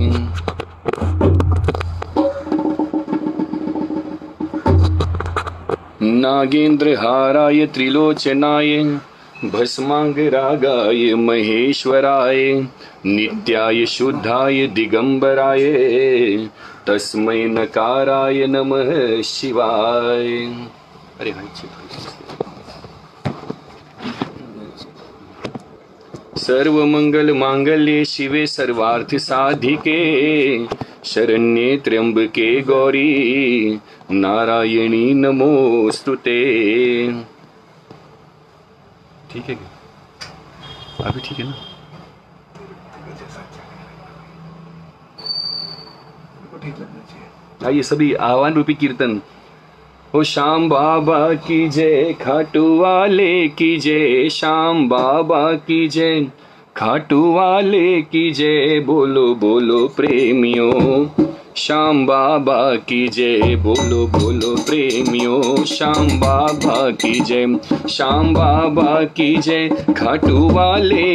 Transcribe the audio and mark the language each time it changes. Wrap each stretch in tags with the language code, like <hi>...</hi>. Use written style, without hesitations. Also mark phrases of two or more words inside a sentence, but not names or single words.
<sa>नागेंद्र हाराय त्रिलोचनाय, भस्मांगरागाय महेश्वराय, नित्याय शुद्धाय दिगंबराय, तस्मै नकाराय नमः शिवाय।</sa> <hi>अरे भाई,</hi> <sa>सर्वमंगल मांगल्ये शिवे सर्वार्थ साधिके, शरण्ये त्र्यंबके गौरी नारायणी नमोस्तुते।</sa> <hi>ठीक है क्या? अभी ठीक है ना? आइए सभी आह्वान रूपी कीर्तन। ओ श्याम बाबा की जय, खाटू वाले की जय, श्याम बाबा की जय, खाटू वाले की जय, बोलो बोलो प्रेमियों, श्याम बाबा की जय, बोलो बोलो प्रेमियों, श्याम बाबा की जय, श्याम बाबा की जय, खाटू वाले</hi>